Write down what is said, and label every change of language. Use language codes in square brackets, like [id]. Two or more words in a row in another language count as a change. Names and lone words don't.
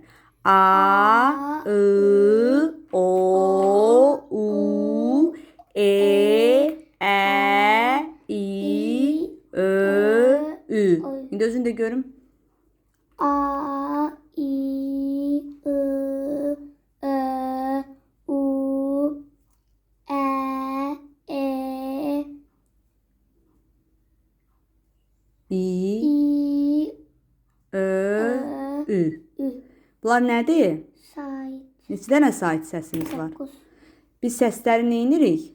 [az] A, I, O, U, E, Ə, I, Ö, Ü. İndi özün də görüm. A. I. I. Ö. U. Ə. E. İ, I. Ö, Ü. Ü. Bunlar nədir? Sahip. Neçə dənə sayt səsimiz var? 9. Biz səsləri neynirik?